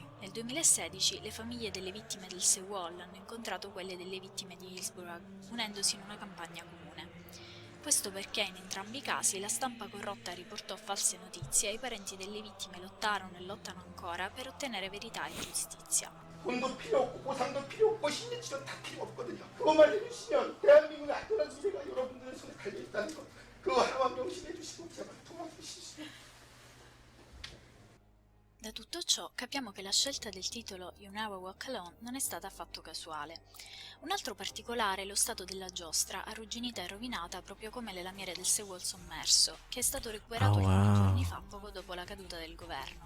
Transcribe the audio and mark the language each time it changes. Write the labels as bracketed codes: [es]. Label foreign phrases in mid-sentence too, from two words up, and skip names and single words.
[it] Nel 2016 le famiglie delle vittime del Sewol hanno incontrato quelle delle vittime di Hillsborough, unendosi in una campagna comune. Questo perché in entrambi i casi la stampa corrotta riportò false notizie e i parenti delle vittime lottarono e lottano ancora per ottenere verità e giustizia. [ko] 돈도 필요 없고 보상도 필요 없고 신뢰치료 다 필요 없거든요. 그것만 해주시면 대한민국의 안전한 미래가 여러분들의 손에 달려 있다는 거, 그거 하나만 명심해 주시고 제발 도와주시죠. [it] Da tutto ciò capiamo che la scelta del titolo You Never Walk Alone non è stata affatto casuale. Un altro particolare è lo stato della giostra, arrugginita e rovinata proprio come le lamiere del Sewol sommerso, che è stato recuperato alcuni giorni fa poco dopo la caduta del governo.